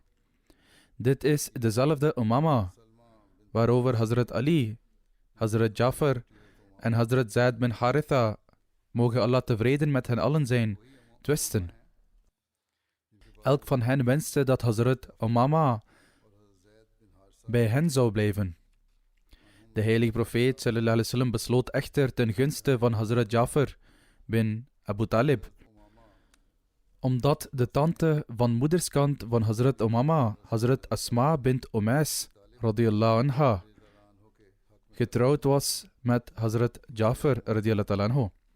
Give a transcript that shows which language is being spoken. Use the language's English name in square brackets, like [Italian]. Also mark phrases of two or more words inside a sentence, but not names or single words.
[Dutch] Dit is dezelfde Umama waarover Hazrat Ali, Hazrat Jafar en Hazrat Zaid bin Haritha, mogen Allah tevreden met hen allen zijn, twisten. Elk van hen wenste dat Hazrat Umama bij hen zou blijven. De heilige profeet [Arabic] صلى الله عليه وسلم [Dutch] besloot echter ten gunste van Hazrat Jafar bin Abu Talib Omdat de tante van moederskant van Hazrat Umama, Hazrat Asma bint Umais, [Arabic] رضي الله عنها, [Dutch] getrouwd was met Hazrat Jafar, [Arabic] رضي الله تعالى عنه.